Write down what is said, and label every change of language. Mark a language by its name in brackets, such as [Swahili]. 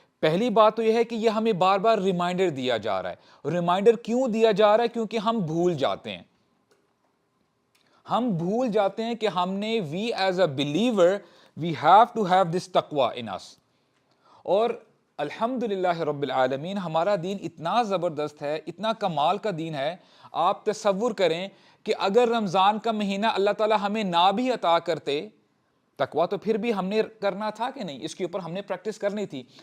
[Urdu] پہلی بات تو یہ ہے کہ یہ ہمیں بار بار ریمائنڈر دیا جا رہا ہے. ریمائنڈر کیوں دیا جا رہا ہے؟ کیونکہ ہم بھول جاتے ہیں. ہم بھول جاتے ہیں کہ ہم نے [English] we as a believer we have to have this taqwa in us. [Urdu] اور الحمدللہ رب العالمین ہمارا دین اتنا زبردست ہے, اتنا کمال کا دین ہے. آپ تصور کریں کہ اگر رمضان کا مہینہ اللہ تعالیٰ ہمیں نہ بھی عطا کرتے, تقویٰ تو پھر بھی ہم نے کرنا تھا کہ نہیں, اس کے اوپر ہم نے پریکٹس کرنی تھی.